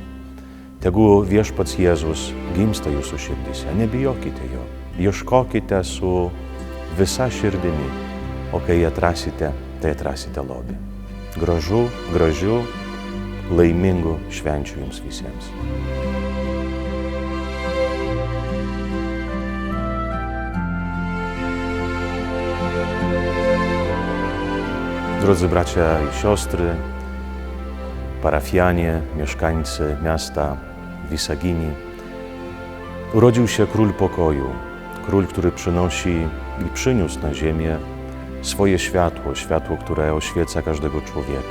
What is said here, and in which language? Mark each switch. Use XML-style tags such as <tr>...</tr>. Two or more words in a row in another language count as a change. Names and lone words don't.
<lt>Tegu viešpats Jėzus gimsta jūsų širdyse, nebijokite jo, ieškokite su visa širdimi, o kai atrasite, tai atrasite lobį. Gražių, laimingų švenčių jums visiems.</lt> <pl>Drodzy bracia i siostry, parafianie, mieszkańcy miasta Wysagini, urodził się Król Pokoju, Król, który przynosi i przyniósł na ziemię swoje światło, które oświeca każdego człowieka.</pl>